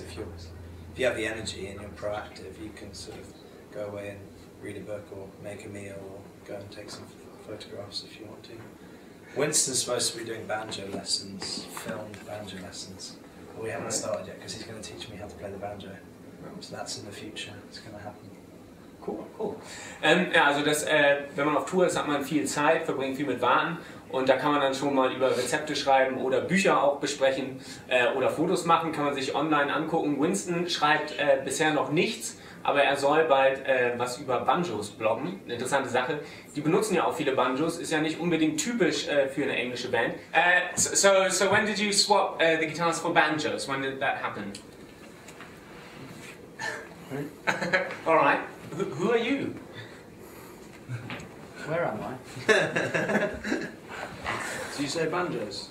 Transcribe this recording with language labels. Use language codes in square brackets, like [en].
[en] If you have the energy and you're proactive, you can sort of go away and read a book or make a meal or go and take some photographs if you want to. Winston's supposed to be doing banjo lessons, filmed banjo lessons, but we haven't started yet because he's going to teach me how to play the banjo. So that's in the future, it's going to happen. Cool, cool. [de] Ja, also wenn man auf Tour ist, hat man viel Zeit, verbringt viel mit Warten und da kann man dann schon mal über Rezepte schreiben oder Bücher auch besprechen oder Fotos machen, kann man sich online angucken. Winston schreibt bisher noch nichts, aber er soll bald was über Banjos bloggen. Eine interessante Sache. Die benutzen ja auch viele Banjos, ist ja nicht unbedingt typisch für eine englische Band. [en] So when did you swap the guitars for banjos? When did that happen? All right. Who are you? Where am I? Did you say banjos?